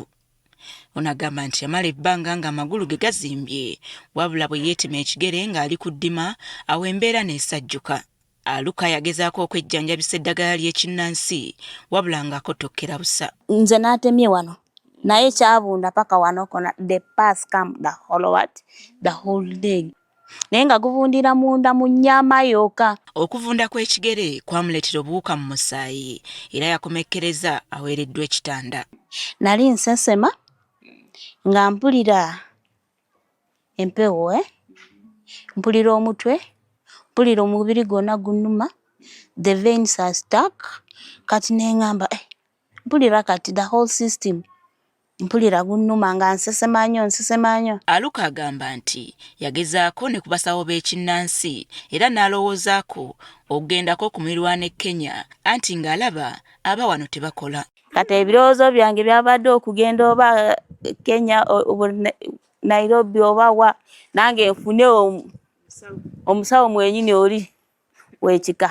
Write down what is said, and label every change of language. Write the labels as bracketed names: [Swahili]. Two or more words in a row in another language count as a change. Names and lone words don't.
[Ganda] Ono agamba nti yamala ebbanga ng'amagulu ge gazimbye wabula bwe yeetema ekigere ng'ali ku ddima awo embeera n'esajjuka. Aluka yagezaako okwejjanjabisa eddagala ly'ekinnansi wabula ng'akotokkera busa. Nze n'atemye wano naye kyabunda paka wano kona [English] the pass come the whole day. [Ganda] Naye nga guvundira munda mu nnyama yokka. Okuvunda kw'ekigere kwamuleetera obuwuka mu musaayi era yakomekkereza aweereddwa ekitanda. Nali nsesema nga mpulira empewo, mpulira omutwe, mpulira omubiri gwonna gunnuma, [English] the veins are stuck. [Ganda] Kati neŋŋamba mpulira kati [English] the whole system [Ganda] mpulira gunnuma nga nsesema nnyo. Aluka agamba nti yagezaako ne ku basawo b'ekinnansi era n'alowoozaako okugendako ku mirwana e Kenya anti ng'alaba aba wano tebakola. Kati ebirowoozo byange byabadde okugenda oba Kenya Nairobi oba wa nange nfune omusawo mwenyini oli w'ekika.